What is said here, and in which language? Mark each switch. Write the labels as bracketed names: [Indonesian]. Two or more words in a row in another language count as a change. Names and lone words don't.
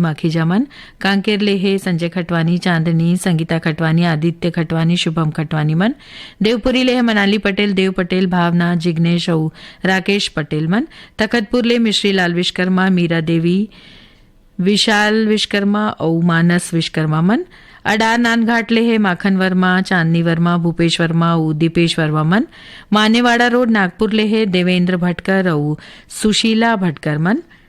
[Chhattisgarhi] माखीजा मन कांकेर ले है संजय खटवानी, चांदनी, संगीता खटवानी, आदित्य खटवानी, शुभम खटवानी मन देवपुरी ले है मनाली पटेल, देव पटेल, भावना, जिग्नेश और राकेश पटेल मन तखतपुर ले मिश्री लाल विश्वकर्मा, मीरा देवी, विशाल विश्वकर्मा और मानस विश्वकर्मा मन अडार नानघाट ले है माखन वर्मा, चांदनी वर्मा, भूपेश वर्मा और दीपेश वर्मा मन मानेवाड़ा रोड नागपुर ले है देवेंद्र भटकर और सुशीला भटकर मन